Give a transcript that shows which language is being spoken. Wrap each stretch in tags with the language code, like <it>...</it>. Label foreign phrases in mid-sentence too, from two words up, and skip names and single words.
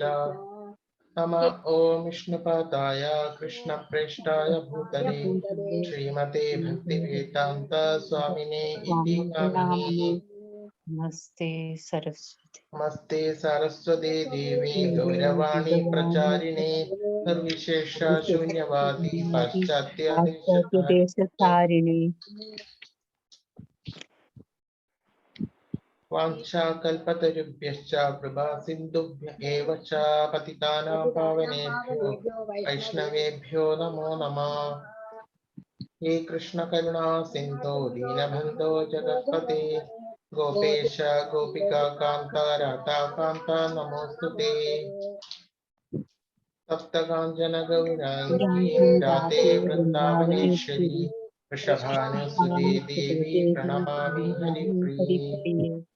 <sa>നമ ഓം വിഷ്ണുപാദായ കൃഷ്ണപ്രേഷ്ഠായ ഭൂതലേ ശ്രീമതേ ഭക്തിവേദാന്ത സ്വാമിനേ ഇതി നാമിനേ. നമസ്തേ സരസ്വതി. നമസ്തേ സരസ്വതേ ദേവി ഗൗരവാണി പ്രചാരിണേ നിർവിശേഷ ശൂന്യവാദി പാശ്ചാത്യദേശധാരിണി. വാഞ്ചാകൽപതരുഭ്യശ്ച കൃപാ സിന്ധുഭ്യ ഏവ ച പതിതാനാം പാവനേഭ്യോ വൈഷ്ണവേഭ്യോ നമോ നമഃ. ഹേ കൃഷ്ണ കരുണാ സിന്ധോ ദീനബന്ധോ ജഗത്പതേ ഗോപേശ ഗോപികാ കാന്ത രാധാകാന്ത നമോസ്തുതേ. സപ്തകാഞ്ചന ഗൗരാംഗീ രാധേ വൃന്ദാവനേശ്വരി വൃഷഭാനുസുതേ ദേവി പ്രണമാമി ഹരിപ്രിയേ.</sa>